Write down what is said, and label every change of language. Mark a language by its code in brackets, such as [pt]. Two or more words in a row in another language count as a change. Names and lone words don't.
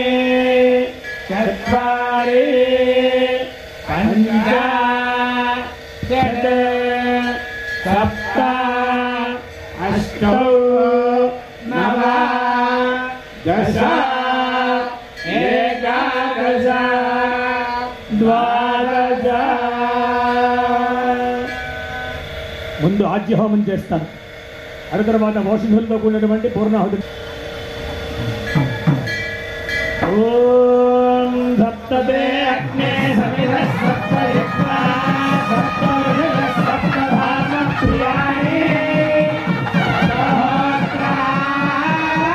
[sa] चत्वारि पञ्च षट् सप्त अष्टौ नव दश एकादश द्वादश. [te] ముందు ఆజ్యహోమం చేస్తారు. ఆ తర్వాత ఔషధులతో కూడినటువంటి పూర్ణాహుతి. [sa] ఓం సప్తదే అగ్నే సమిధ సప్తయజ్ఞా సప్తవృషభ సప్తధామ ప్రియాణి